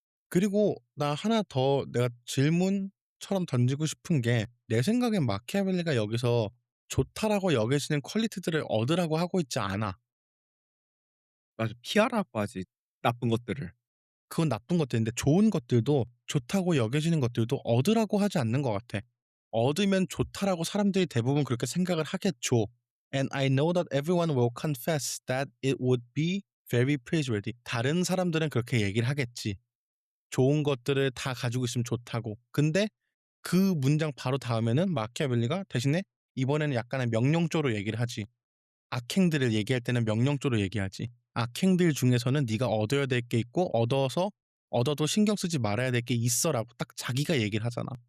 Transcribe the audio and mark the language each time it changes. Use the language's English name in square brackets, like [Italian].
[Korean] 그리고 나 하나 더 내가 질문처럼 던지고 싶은 게, 내 생각엔 마키아벨리가 여기서 좋다라고 여겨지는 퀄리티들을 얻으라고 하고 있지 않아. 맞아. 피하라고 하지 나쁜 것들을. 그건 나쁜 것들인데 좋은 것들도 좋다고 여겨지는 것들도 얻으라고 하지 않는 것 같아. 얻으면 좋다라고 사람들이 대부분 그렇게 생각을 하겠죠. [English] And I know that everyone will confess that it would be very praiseworthy. [Korean] 다른 사람들은 그렇게 얘기를 하겠지. 좋은 것들을 다 가지고 있으면 좋다고. 근데 그 문장 바로 다음에는 마키아벨리가 대신에 이번에는 약간의 명령조로 얘기를 하지. 악행들을 얘기할 때는 명령조로 얘기하지. 악행들 중에서는 네가 얻어야 될 게 있고 얻어도 신경 쓰지 말아야 될 게 있어라고 딱 자기가 얘기를 하잖아.